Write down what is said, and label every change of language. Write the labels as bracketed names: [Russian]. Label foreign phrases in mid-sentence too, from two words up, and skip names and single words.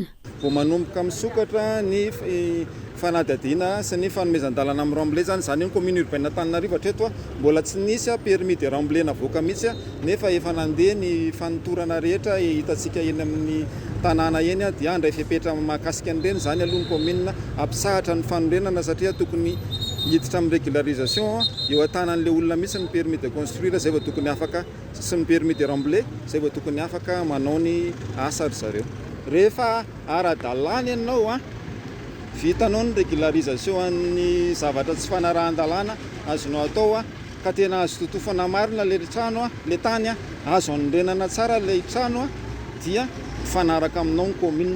[Malagasy] Vao manomboka misokatra ny fanadiadiana sy ny fanomezan-dalana amin'ny Ramblay zany ny [French] commune urbaine [Malagasy] Antananarivo hatreto mbola tsy nisy [French] permis de Ramblay [Malagasy] navoaka mihitsy nefa efa nandeha ny fanotorana rehetra hitantsika eny amin'ny tanàna eny dia andray fepetra mahakasika an'ireny zany aloha ny commune ampisahatra ny fanorenana satria tokony hiditra amin'ny régularisation eo an-tanan'ilay olona mihitsy ny [French] permis de construire [Malagasy] zay vao tokony afaka sy ny [French] permis de Ramblay [Malagasy] zay vao tokony afaka manao ny asa zareo. Rehefa ara-dalàna ianao vitanao ny régularisation an'ny zavatra tsy fanarahan-dalàna azonao atao ka tena azo totofana marina le trano le tany azo anorenana tsara le trano dia fanaraka aminao ny commune.